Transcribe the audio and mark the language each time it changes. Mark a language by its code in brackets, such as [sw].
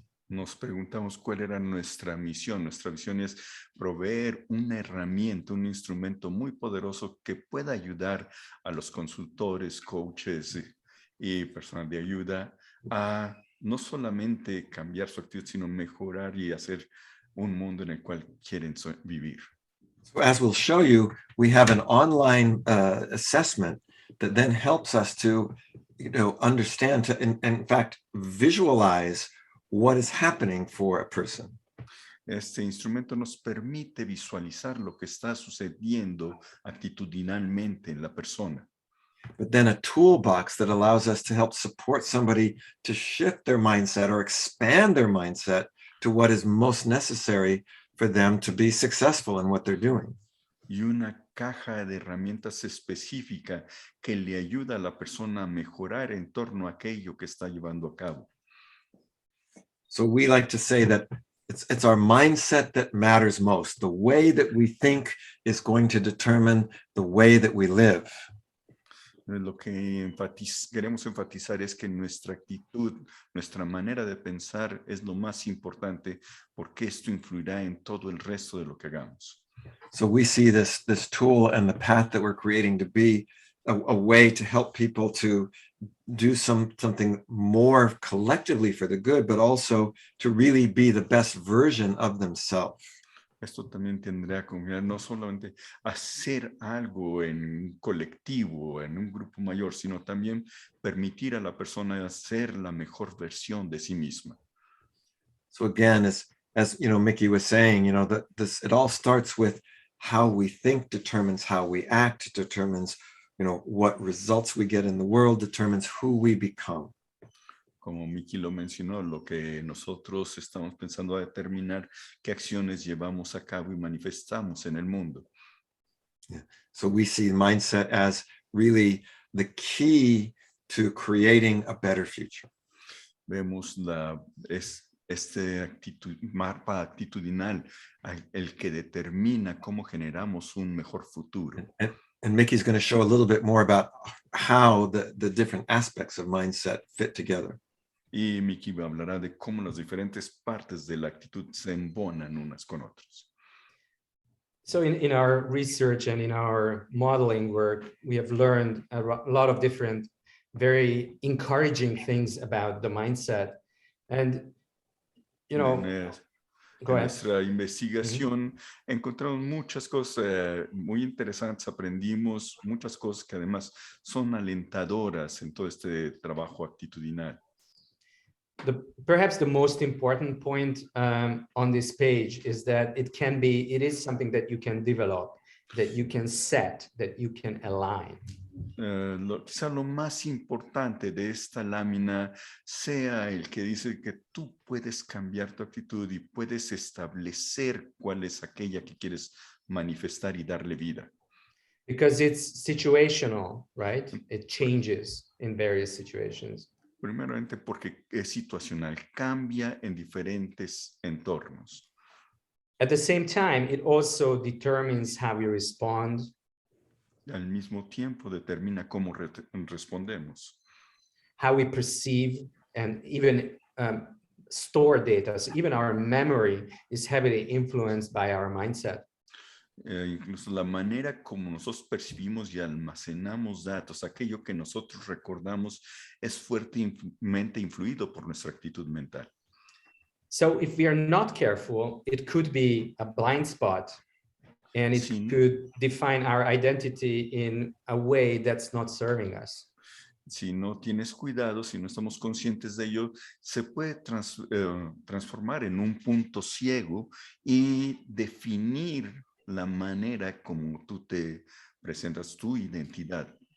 [es] Nos preguntamos cuál era nuestra misión. Nuestra misión es proveer una herramienta, un instrumento muy poderoso que pueda ayudar a los consultores, coaches y personal de ayuda a no solamente cambiar su actitud, sino mejorar y hacer un mundo en el cual quieren vivir. [en] So as we'll show you, we have an online assessment that then helps us to, understand, to in fact, visualize what is happening for a person. [es] Este instrumento nos permite visualizar lo que está sucediendo actitudinalmente en la persona. [en] But then a toolbox that allows us to help support somebody to shift their mindset or expand their mindset to what is most necessary for them to be successful in what they're doing. [es] Y una caja de herramientas específica que le ayuda a la persona a mejorar en torno a aquello que está llevando a cabo. [en] So we like to say that it's our mindset that matters most. The way that we think is going to determine the way that we live. [es] Lo que queremos enfatizar es que nuestra actitud, nuestra manera de pensar es lo más importante porque esto influirá en todo el resto de lo que hagamos. [en] So we see this tool and the path that we're creating to be a way to help people to do something more collectively for the good, but also to really be the best version of themselves. [es] Esto también tendrá como no solamente hacer algo en un colectivo, en un grupo mayor, sino también permitir a la persona hacer la mejor versión de sí misma. [en] So again, as Mickey was saying, it all starts with how we think determines how we act, determines, what results we get in the world, determines who we become. [es] Como Mickey lo mencionó, lo que nosotros estamos pensando a determinar qué acciones llevamos a cabo y manifestamos en el mundo. [en] Yeah. So we see mindset as really the key to creating a better future. [es] Vemos este mapa actitudinal, el que determina cómo generamos un mejor futuro. [en] And Mickey's going to show a little bit more about how the different aspects of mindset fit together. [es] Y Mickey hablará de cómo las diferentes partes de la actitud se embonan unas con otras. [en] So in our research and in our modeling work, we have learned a lot of different, very encouraging things about the mindset. And, [es] En [en] go ahead. [es] nuestra investigación encontramos muchas cosas muy interesantes, aprendimos muchas cosas que además son alentadoras en todo este trabajo actitudinal. [en] Perhaps the most important point on this page is that it is something that you can develop, that you can set, that you can align. [es] Quizá lo más importante de esta lámina sea el que dice que tú puedes cambiar tu actitud y puedes establecer cuál es aquella que quieres manifestar y darle vida. [en] Because it's situational, right? It changes in various situations. [es] Primeramente porque es situacional, cambia en diferentes entornos. [en] At the same time, it also determines how we respond. [es] Al mismo tiempo determina cómo respondemos. [en] How we perceive and even store data. So even our memory is heavily influenced by our mindset. [es] Incluso la manera como nosotros percibimos y almacenamos datos, aquello que nosotros recordamos, es fuertemente influido por nuestra actitud mental. [en] So if we are not careful, it could be a blind spot, and it could define our identity in a way that's not serving us. [es] Si no tienes cuidado, si no estamos conscientes de ello, se puede transformar en un punto ciego y definir la manera como tú te presentas, tu identidad.